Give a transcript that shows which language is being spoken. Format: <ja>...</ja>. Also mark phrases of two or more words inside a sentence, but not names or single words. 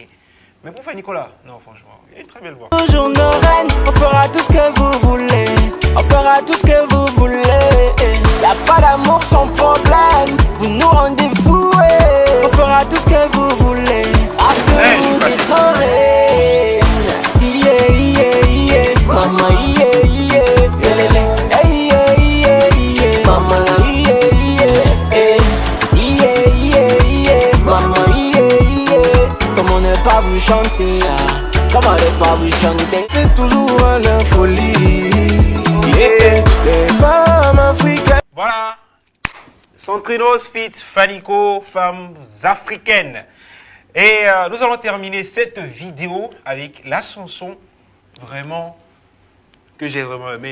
<fr>Mais pour faire Nicolas, non, franchement, il a une très belle voix. Toujours nos reines, on fera tout ce que vous voulez. On fera tout ce que vous voulez. Y'a pas d'amour sans problème. Vous nous rendez fous. On fera tout ce que vous voulez. Parce que vous êtes nos reines.</fr> <en>Yeah, yeah, yeah. Mama, yeah, yeah. Hey, yeah, yeah, yeah. Mama, yeah, yeah. Yeah, yeah, yeah. Mama, yeah, yeah.</en> <fr>Comment ne pas vous chanter, comment ne pas vous chanter. C'est toujours à la folie. Les femmes africaines. Voilà. Centrinos fit Fanico, femmes africaines. Et nous allons terminer cette vidéo avec la chanson vraiment que j'ai vraiment aimé.</fr>